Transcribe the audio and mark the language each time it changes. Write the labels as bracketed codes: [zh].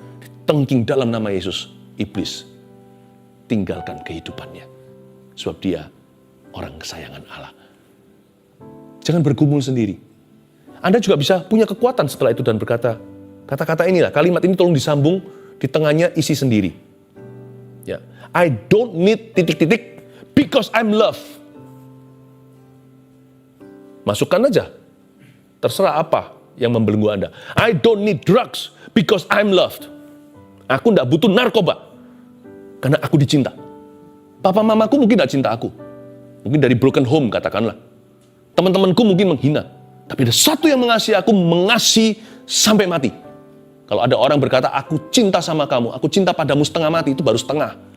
[id] Ditengking dalam nama Yesus, iblis tinggalkan kehidupannya. Sebab dia orang kesayangan Allah. Jangan bergumul sendiri. Anda juga bisa punya kekuatan setelah itu dan berkata, kata-kata inilah, kalimat ini tolong disambung, di tengahnya isi sendiri. [en] Ya, I don't need titik-titik because I'm loved. [id] Masukkan aja. Terserah apa yang membelenggu Anda. [en] I don't need drugs because I'm loved. [id] Aku tidak butuh narkoba karena aku dicinta. Papa mamaku mungkin tidak cinta aku. Mungkin dari broken home katakanlah. Teman-temanku mungkin menghina. Tapi ada satu yang mengasihi aku, mengasihi sampai mati. Kalau ada orang berkata, aku cinta sama kamu, aku cinta padamu setengah mati, itu baru setengah.